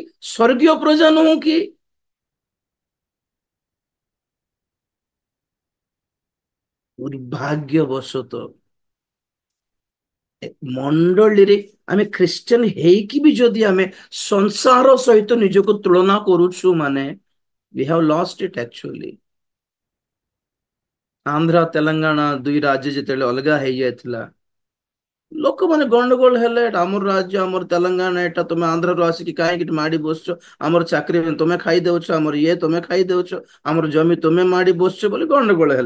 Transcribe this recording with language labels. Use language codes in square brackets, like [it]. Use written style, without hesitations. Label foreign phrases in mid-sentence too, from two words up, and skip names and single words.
[or] ସ୍वर्गीय ପ୍ରଜା ନୁହଁ କି? ଦୁର୍ଭାଗ୍ୟବଶତଃ ମଣ୍ଡଳୀରେ ଆମେ ଖ୍ରୀଷ୍ଟିଆନ ହେଇକି ବି ଯଦି ଆମେ ସଂସାର ସହିତ ନିଜକୁ ତୁଳନା କରୁଛୁ, ମାନେ [en] we have lost it actually। [or] ଆନ୍ଧ୍ର ତେଲେଙ୍ଗାନା ଦୁଇ ରାଜ୍ୟ ଯେତେବେଳେ ଅଲଗା ହେଇଯାଇଥିଲା, ଲୋକମାନେ ଗଣ୍ଡଗୋଳ ହେଲେ, ଏଟା ଆମର ରାଜ୍ୟ, ଆମର ତେଲେଙ୍ଗାନା, ଏଟା ତମେ ଆନ୍ଧ୍ରରୁ ଆସିକି କାହିଁକି ମାଡି ବସୁଛ, ଆମର ଚାକିରି ତମେ ଖାଇଦଉଛ, ଆମର ଇଏ ତମେ ଖାଇଦଉଛ, ଆମର ଜମି ତମେ ମାଡି ବସୁଛ ବୋଲି ଗଣ୍ଡଗୋଳ ହେଲେ।